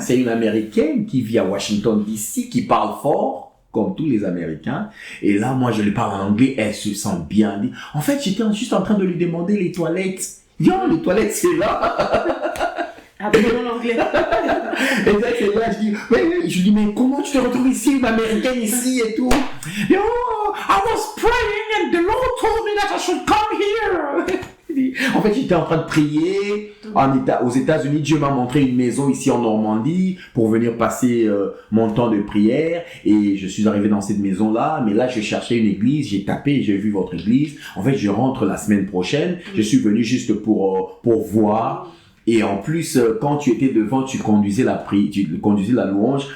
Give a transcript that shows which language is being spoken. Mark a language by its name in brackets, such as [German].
[French] C'est une Américaine qui vit à Washington DC, qui parle fort, comme tous les Américains. Et là, moi, je lui parle en anglais, elle se sent bien. Elle dit, en fait, j'étais juste en train de lui demander les toilettes. Yo, les toilettes, c'est là. Apprenons l'anglais. Et là, c'est là, je dis, mais comment tu te retrouves ici, une Américaine ici et tout? [English] Yo, I was praying and the Lord told me that I should come here. [French] En fait, j'étais en train de prier aux États-Unis. Dieu m'a montré une maison ici en Normandie pour venir passer mon temps de prière. Et je suis arrivé dans cette maison-là. Mais là, je cherchais une église. J'ai tapé et j'ai vu votre église. En fait, je rentre la semaine prochaine. Je suis venu juste pour voir. Et en plus, quand tu étais devant, tu conduisais tu conduisais la louange.